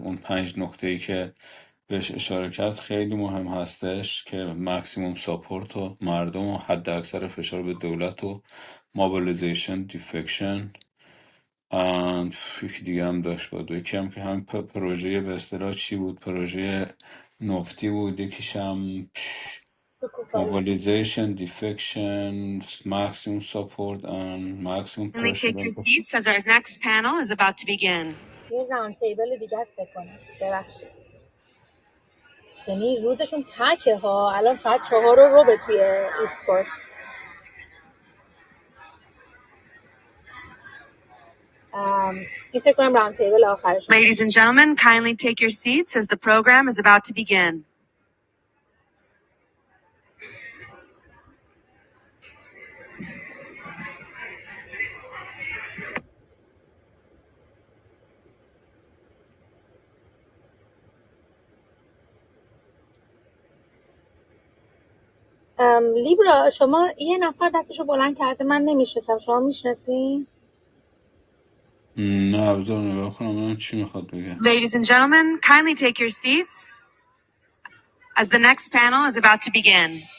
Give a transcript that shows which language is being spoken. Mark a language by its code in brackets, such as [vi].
[fa] اون 5 نکته‌ای که بهش اشاره کرد خیلی مهم هستش که ماکسیموم ساپورت و مردم و حد اکثر فشار به دولت و مابیلیزیشن دیفکشن یکی دیگه هم داشت بود، یکی هم که هم پروژه به اصطلاح چی بود، پروژه نوفدی بود، یکیش هم mobilization, defection, maximum support and maximum [en] Kindly pressure. take your seats as our next panel is about to begin. [fa] یه راوند تیبل دیگه است فکر کنم. ببخشید. یعنی روزشون پکه ها. الان ساعت 4 به توی ایست کوست. این فکر کنم راوند تیبل آخرشون. [en] Ladies and gentlemen, kindly take your seats as the program is about to begin. [fa] لیبرا شما یه نفر دستشو بلند کرده، من نمیشناسم، شما میشناسی؟ نه ابزار نگاه کنم من چی میخواد بگه. [en] Ladies and gentlemen, kindly take your seats as the next panel is about to begin.